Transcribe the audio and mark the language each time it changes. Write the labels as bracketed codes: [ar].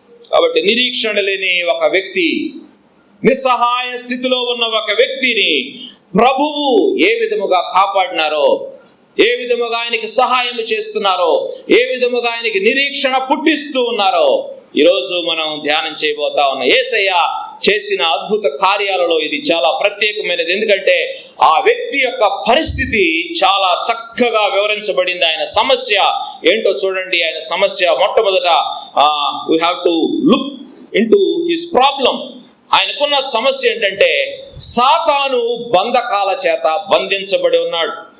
[te] కాబట్టి నిరీక్షణ లేని ఒక వ్యక్తి, నిస్సహాయ స్థితిలో ఉన్న ఒక వ్యక్తిని ప్రభువు ఏ విధముగా కాపాడినారో, ఏ విధముగా ఆయనకి సహాయం చేస్తున్నారో, ఏ విధముగా ఆయనకి నిరీక్షణ పుట్టిస్తూ ఉన్నారో ఈరోజు మనం ధ్యానం చేయబోతా ఉన్నాం. యేసయ్య చేసిన అద్భుత కార్యాలలో ఇది చాలా ప్రత్యేకమైనది. ఎందుకంటే ఆ వ్యక్తి యొక్క పరిస్థితి చాలా చక్కగా వివరించబడింది. ఆయన సమస్య ఏంటో చూడండి. ఆయన సమస్య మొట్టమొదట [en] we have to look into his problem. [te] ఆయనకున్న సమస్య ఏంటంటే సాతాను బంధకాల చేత బంధించబడి ఉన్నాడు.